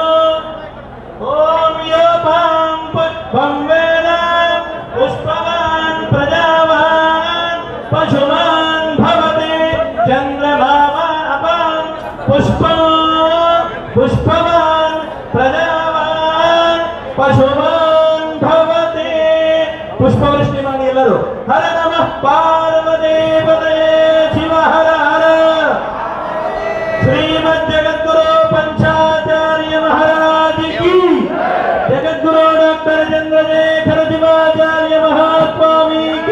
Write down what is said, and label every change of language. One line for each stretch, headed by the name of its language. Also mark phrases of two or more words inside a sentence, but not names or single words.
Sanskrit: ॐ योपां पुष्पं वेद पुष्पवान् प्रजावान् पशुमान् भवति चन्द्रभावापां पुष्पवान् प्रजावान् पशुमान् भवति.
Kannada: ಪುಷ್ಪವೃಷ್ಟಿ ಮಾಡಿ ಎಲ್ಲರೂ.
Sanskrit: ಹರ ನಮಃ ಪಾರ್ವತಿ ಪತಯೇ ಶಿವ ಹರ ಹರ.
Kannada: ಶ್ರೀಮದ್ ಜಗದ್ಗುರು ಪಂಚಾಚಾರ್ಯ ಮಹಾರಾಜ ಕಿ. ಜಗದ್ಗುರು ಡಾಕ್ಟರ್ ಚಂದ್ರಶೇಖರ ಶಿವಾಚಾರ್ಯ ಮಹಾಸ್ವಾಮಿ ಕಿ.